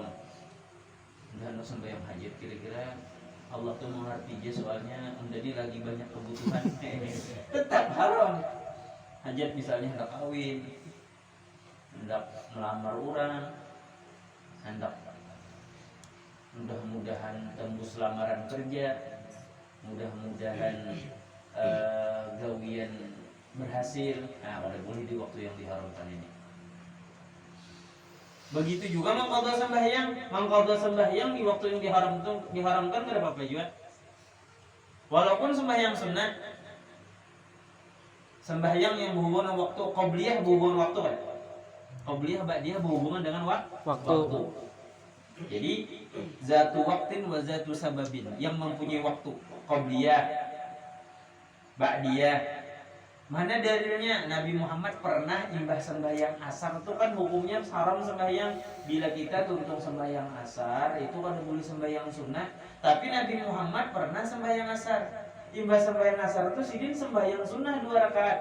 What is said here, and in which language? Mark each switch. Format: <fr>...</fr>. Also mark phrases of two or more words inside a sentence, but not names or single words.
<id>Dan sembahyang hajat kira-kira Allah tuh mengerti aja, soalnya menjadi lagi banyak kebutuhan. Tetap haram. Hajat misalnya hendak kawin, hendak melamar orang, hendak mudah-mudahan tembus lamaran kerja, mudah-mudahan gawian berhasil. Nah, pada boleh di waktu yang diharamkan ini. Begitu juga mengqadha sembahyang di waktu yang diharamkan</id> <bjn>kada apa-apa</bjn> <id>juga. Walaupun sembahyang sunnah, sembahyang yang berhubungan waktu, qobliyah berhubungan waktu kan? Qobliyah ba'diyah berhubungan dengan waktu.</id> <ar>Jadi ذات وقت و ذات سبب,</ar> <id>yang mempunyai waktu. Qobliyah, ba'diyah. Mana dalilnya?</id> <bjn>Nabi Muhammad pernah imbah sembahyang asar, itu kan hukumnya haram sembahyang. Bila kita tuntung sembahyang asar, itu kan boleh sembahyang sunnah. Tapi Nabi Muhammad pernah sembahyang asar. Imbah sembahyang asar itu sidin sembahyang sunnah 2 rakaat.</bjn>